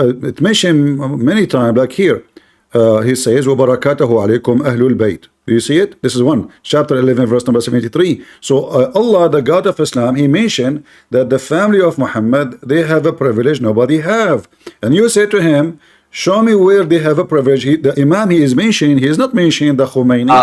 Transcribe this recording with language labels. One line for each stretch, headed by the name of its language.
English: It mentioned many times, like here. he says
Arabic: وبركاته عليكم أهل البيت.
English: Do you see it? This is one, chapter 11, verse number 73. So Allah, the God of Islam, he mentioned that the family of Muhammad, they have a privilege nobody have. And you say to him, show me where they have a privilege. The Imam he is mentioning, he is not mentioning the Khomeini.